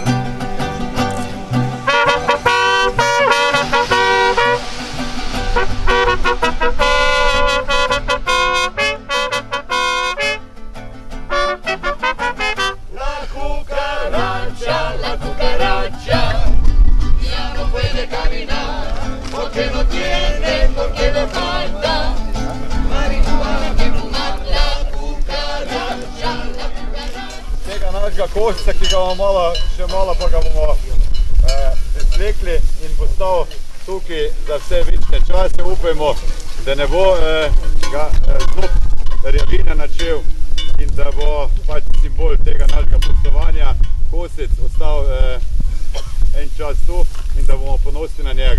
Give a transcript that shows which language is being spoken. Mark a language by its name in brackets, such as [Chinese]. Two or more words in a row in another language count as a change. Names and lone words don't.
[Spanish] La cucaracha, ya no puede caminar, porque no tiene, porque le falta marihuana que fumar. La cucaracha. [Slovenian] Tega našega kosca, ki ga bomo še malo pa ga bomo slekli in postal tukaj za vse večne čase. Upajmo, da ne bo ga zob rjavine načel in da bo pač simbol tega našega poslovanja kosec ostal en čas tu in da bomo ponosni na njega.